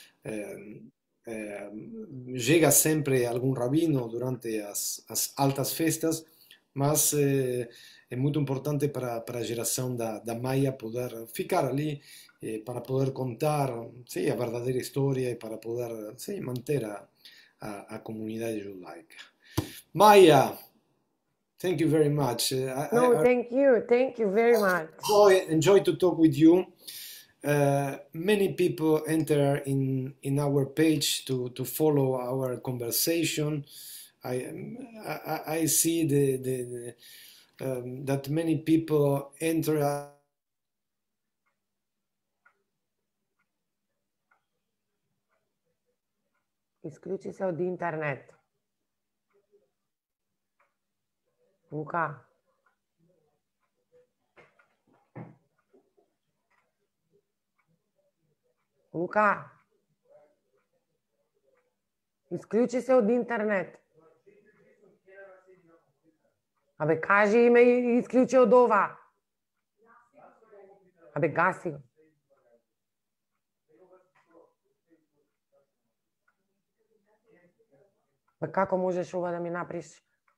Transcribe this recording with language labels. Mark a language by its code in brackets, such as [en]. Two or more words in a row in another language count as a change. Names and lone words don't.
[pt] Chega sempre algum rabino durante as altas festas, mas é muito importante para a geração da Maia poder ficar ali, para poder contar sim, a verdadeira história e para poder sim, manter a comunidade judaica. [en] Maia, thank you very much. Thank you very much. Enjoy to talk with you. Many people enter in our page to follow our conversation. I see that many people enter. [sr] Isključi se od internet. Luka. Luka, isključi se od internet. [mk] Абе, кажи им и изключи од ова. Абе, гаси го. Бе, како можеш ова да ми направиш?